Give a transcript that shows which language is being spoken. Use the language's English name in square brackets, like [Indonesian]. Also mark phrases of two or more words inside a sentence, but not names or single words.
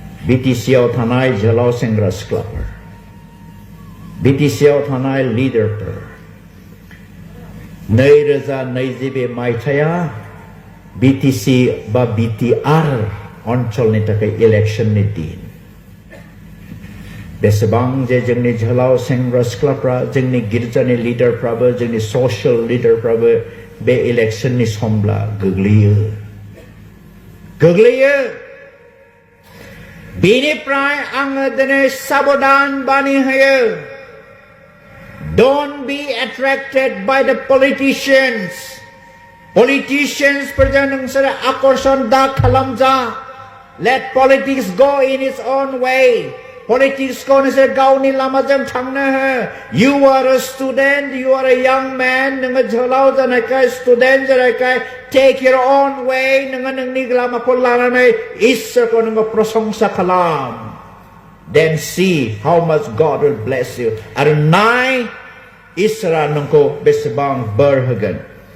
[Bodo] BTCआव थानाय जोहोलाव सेंग्रा सिख्लाफोर BTCआव थानाय लिडारफोर 2022 मायथाइया BTC बा BTR ओनसोलनि थाखाय इलेक्शननि दिन बेसेबां जे जोंनि जोहोलाव सेंग्रा सिख्लाफ्रा जोंनि गिर्जानि लिडारफ्राबो जोंनि सशियेल लिडारफ्राबो बे इलेक्शननि समब्ला गोग्लैयो बेनिफ्राय आङो दिनै साबधान बानि होयो [English] Don't be attracted by the politicians [Bodo] फोरजों नोंसोर आकर्षण दा खालामजा Let [English] politics go in its own way [Bodo] Politics को नोंसोर गावनि लामाजों थांनो हो [English] You are a student, you are a young man [Bodo] नोङो जोहोलाव जानायखाय स्टुडेन्ट जानायखाय [English] Take your own way [Bodo] नोङो नोंनि लामाखौ लानानै इसोरखौ नोङो प्रशंसा खालाम [English] Then see how much God will bless you [Bodo] आरो नाय इसोरा नोंखौ बेसेबां बोर होगोन